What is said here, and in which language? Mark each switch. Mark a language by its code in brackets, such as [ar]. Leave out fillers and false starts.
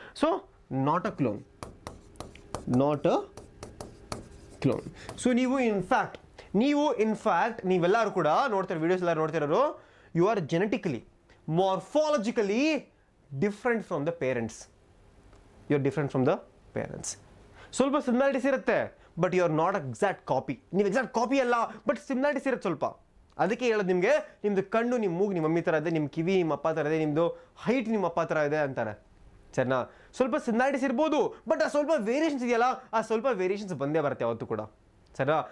[en] So not a clone, not a clone. [kn] So ನೀವು in fact ನೀವೆಲ್ಲರೂ ಕೂಡ ನೋಡ್ತಾರೆ, ವಿಡಿಯೋಸ್ ಎಲ್ಲ ನೋಡ್ತಿರೋರು, [en] You are genetically morphologically different from the parents. You are different from the parents. [kn] ಸ್ವಲ್ಪ similarities ಇರುತ್ತೆ, [en] But you are not exact copy. [kn] ನೀವು exact copy ಅಲ್ಲ, but similarities ಇರುತ್ತೆ ಸ್ವಲ್ಪ. ಅದಕ್ಕೆ ಹೇಳೋದು ನಿಮಗೆ, ನಿಮ್ಮದು ಕಣ್ಣು ನಿಮ್ಮ ಮೂಗು ನಿಮ್ಮ ಮಮ್ಮಿ ಥರ ಇದೆ, ನಿಮ್ಮ ಕಿವಿ ನಿಮ್ಮ ಅಪ್ಪ ಥರ ಇದೆ, ನಿಮ್ಮದು ಹೈಟ್ ನಿಮ್ಮ ಅಪ್ಪ ಥರ ಇದೆ ಅಂತಾರೆ. ಸರಿನಾ? ಸ್ವಲ್ಪ ಸಿಮಿಲಾರಿಟೀಸ್ ಇರ್ಬೋದು, ಬಟ್ ಆ ಸ್ವಲ್ಪ ವೇರಿಯೇಷನ್ಸ್ ಇದೆಯಲ್ಲ, ಆ ಸ್ವಲ್ಪ ವೇರಿಯೇಷನ್ಸ್ ಬಂದೇ ಬರುತ್ತೆ ಯಾವತ್ತೂ ಕೂಡ. ಸರಿನಾ?